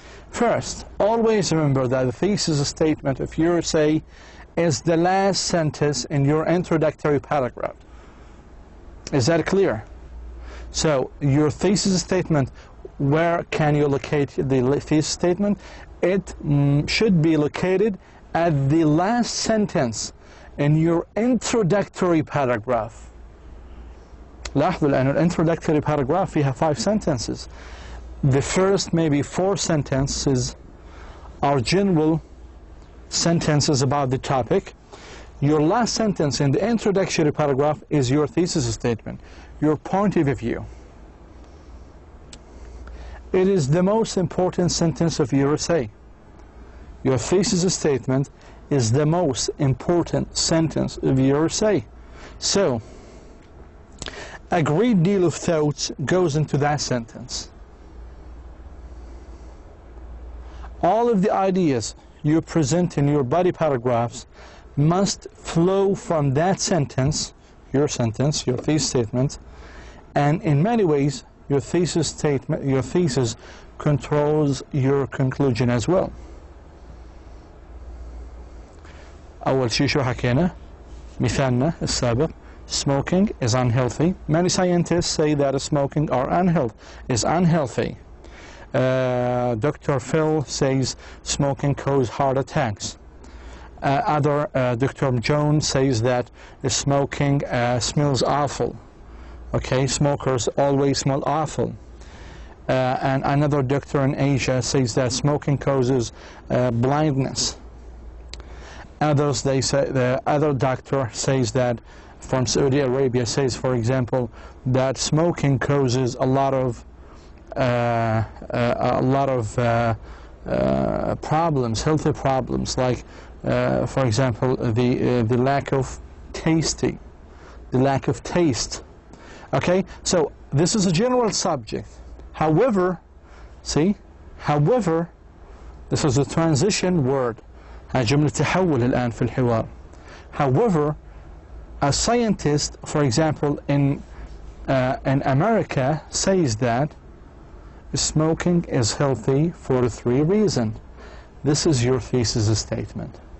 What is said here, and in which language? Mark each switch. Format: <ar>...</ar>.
<en>First, always remember that the thesis statement of your essay is the last sentence in your introductory paragraph. Is that clear? So, your thesis statement, where can you locate the thesis statement? It should be located at the last sentence in your introductory paragraph.</en> <ar>لاحظوا لأن الانtroductory paragraph فيها 5 sentences.</ar> <en>The first maybe 4 sentences are general sentences about the topic. Your last sentence in the introductory paragraph is your thesis statement, your point of view. It is the most important sentence of your essay. Your thesis statement is the most important sentence of your essay. So, a great deal of thoughts goes into that sentence. All of the ideas you present in your body paragraphs must flow from that sentence, your thesis statement, and in many ways, your thesis controls your conclusion as well.</en> <ar>أول شيء شو حكينا؟ مثالنا السابق,</ar> <en>smoking is unhealthy. Many scientists say that smoking is unhealthy. Dr. Phil says smoking causes heart attacks. Dr. Jones says that smoking smells awful. Okay, smokers always smell awful. And another doctor in Asia says that smoking causes blindness. The other doctor says that from Saudi Arabia says, for example, that smoking causes a lot of problems, healthy problems, like for example the lack of taste. Okay, so this is a general subject. However, this is a transition word.</en> <ar>جملة تحول الآن في الحوار.</ar> <en>However, a scientist, for example, in America, says that smoking is healthy for 3 reasons. This is your thesis statement.</en>